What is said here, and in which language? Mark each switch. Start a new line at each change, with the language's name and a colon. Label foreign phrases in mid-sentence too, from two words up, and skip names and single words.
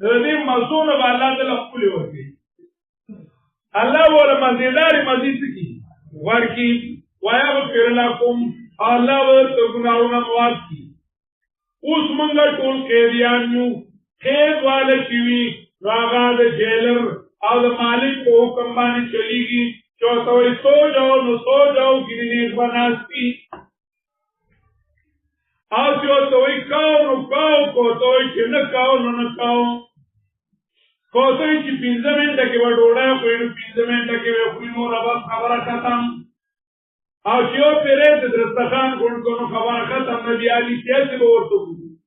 Pashto: دې موضوع نه به الله تعالی ښکلې ورکړي الله ورله مزیدارې مزید څه کړي ورکړي
Arabic: ویغفر لکم
Pashto: الله ورته ګناهونه معاف کړي اوس موږ ټول قیدیان یو قید والا چې وي نو هغه د جیلر او د مالک په حکم باندې چلیږي چې ورته وایي
Urdu: سو جاؤ
Pashto: نو
Urdu: سو جاؤ
Pashto: ګینې نیز به ناستي او چې ورته وایي کاو نو کاو که ورته وایي چې نه کاو نو نه کاو که ورته وایي چې 15 منټه کې به ډوډۍ خوري نو 15 منټه کې به خوري نوره بس خبره ختم او چې یو پیری د دسترخوان غونډ کړو خبره ختم نه بیا علي سیاسي به ورته وګورو